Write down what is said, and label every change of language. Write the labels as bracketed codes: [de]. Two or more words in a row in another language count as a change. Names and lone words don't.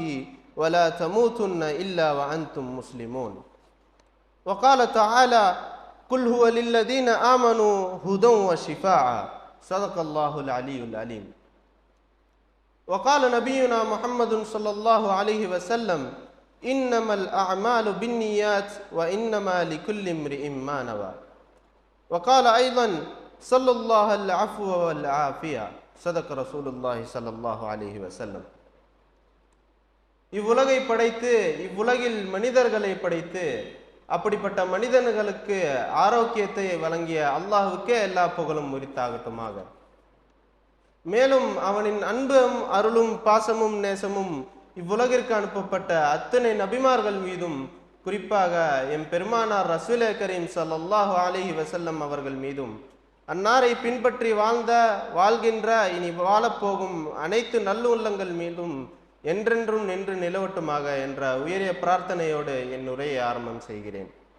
[ar] ولا تموتن إلا وأنتم مسلمون وقال تعالى قل هو للذين آمنوا هدى وشفاء صدق الله العلي العليم وقال نبينا محمد صلى الله عليه وسلم إنما الأعمال بالنيات وإنما لكل امرئ ما نوى وقال أيضا صلى الله العفو والعافية صدق رسول الله صلى الله عليه وسلم. [ta] இவ்வுலகை படைத்து இவ்வுலகில் மனிதர்களை படைத்து அப்படிப்பட்ட மனிதர்களுக்கு ஆரோக்கியத்தை வழங்கிய அல்லாஹ்வுக்கே எல்லா புகழும் உரித்தாகட்டுமாக. மேலும் அவனின் அன்பும் அருளும் பாசமும் நேசமும் இவ்வுலகிற்கு அனுப்பப்பட்ட அத்தனை நபிமார்கள் மீதும் குறிப்பாக எம் பெருமானார் [ar] رسول كريم صلى الله عليه وسلم [ta] அவர்கள் மீதும் அன்னாரை பின்பற்றி வாழ்கின்ற இனி வாழப்போகும் அனைத்து நல்லுள்ளங்கள் மீதும் என்றென்றும் நின்று நிலவட்டுமாக என்ற உயரிய பிரார்த்தனையோடு என் உரையை ஆரம்பம் செய்கிறேன்.